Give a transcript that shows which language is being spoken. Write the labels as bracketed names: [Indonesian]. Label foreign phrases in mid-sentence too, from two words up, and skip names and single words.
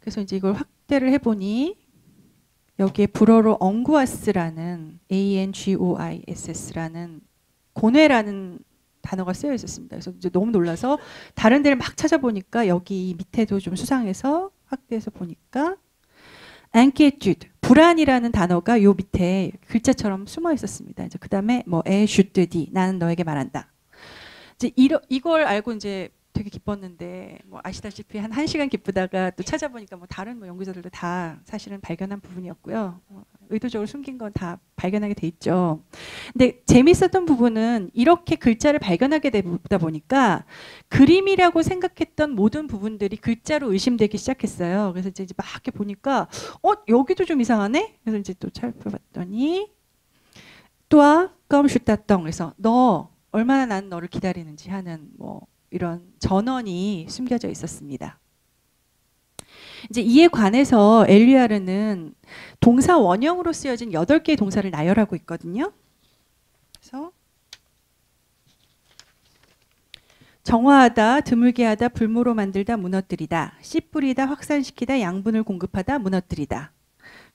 [Korean] 그래서 이제 이걸 확대를 해보니 여기에 불어로 엉구아스라는 ANGOISS라는 고뇌라는 단어가 쓰여 있었습니다. 그래서 이제 너무 놀라서 다른 데를 막 찾아보니까 여기 밑에도 좀 수상해서 확대해서 보니까 inquiétude, 불안이라는 단어가 요 밑에 글자처럼 숨어 있었습니다. 이제 그다음에 뭐 [French] je te dis, [Korean] 나는 너에게 말한다. 이제 이걸 알고 이제 되게 기뻤는데 뭐 아시다시피 한 1시간 기쁘다가 또 찾아보니까 뭐 다른 뭐 연구자들도 다 사실은 발견한 부분이었고요. 의도적으로 숨긴 건 다 발견하게 돼 있죠. 근데 재밌었던 부분은 이렇게 글자를 발견하게 되다 보니까 그림이라고 생각했던 모든 부분들이 글자로 의심되기 시작했어요. 그래서 이제 막 이렇게 보니까 여기도 좀 이상하네? 그래서 이제 또 살펴봤더니 또한 [French] comme je t'attends, [Korean] 그래서 너 얼마나 난 너를 기다리는지 하는 뭐 이런 전언이 숨겨져 있었습니다. 이제 이에 관해서 엘리아르는 동사 원형으로 쓰여진 8개의 동사를 나열하고 있거든요. 그래서 정화하다, 드물게 하다, 불모로 만들다, 무너뜨리다, 씨 뿌리다, 확산시키다, 양분을 공급하다, 무너뜨리다.